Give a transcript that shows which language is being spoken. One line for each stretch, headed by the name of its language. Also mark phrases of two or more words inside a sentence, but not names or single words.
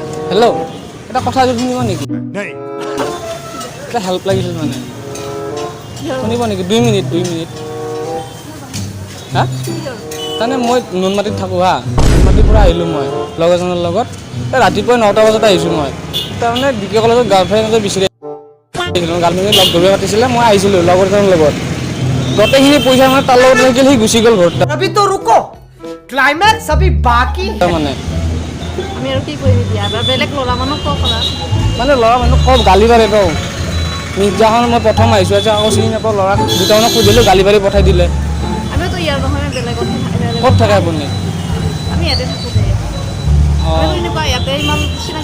Assamese: হেল্ল' এটা কথা শুনিব নেকি এটা হেল্প লাগিছিল মানে শুনিব নেকি 2 মিনিট হা তাৰমানে মই নুনমাটিত থাকোঁ হা নুনমাটিৰ পৰা আহিলোঁ মই লগৰ এজনৰ লগত ৰাতিপুৱা 9টা বজাত আহিছোঁ মই তাৰমানে ডিকে কলেজত গাৰ্লফ্ৰেণ্ড বিচাৰি আহিছিলোঁ গাৰ্লফ্ৰেণ্ডে লগ ধৰিব পাতিছিলে মই আহিছিলোঁ লগৰ এজনৰ লগত গোটেইখিনি পইচা মানে তাৰ লগত থাকিল সি গুচি গ'ল ঘৰত
Hindi: अभी तो रुको क्लाइमैक्स अभी बाकी है
Assamese: মানে আমি আৰু কি কৰিম এতিয়া বেলেগ ল'ৰা মানুহ কওক মানে ল'ৰা মানুহ কম গালি পাৰে তো মিৰ্জাখন মই প্ৰথম আহিছোঁ আজি আকৌ চিনি নাপাওঁ ল'ৰাক দুটামানক সুধিলোঁ গালি পাৰি পঠাই দিলে আমিতো ইয়াৰ নহয় বেলেগত ক'ত থাকে আপুনি আমি ইয়াতে থাকোঁ দে এনেকুৱা ইয়াতে ইমান চিনাকি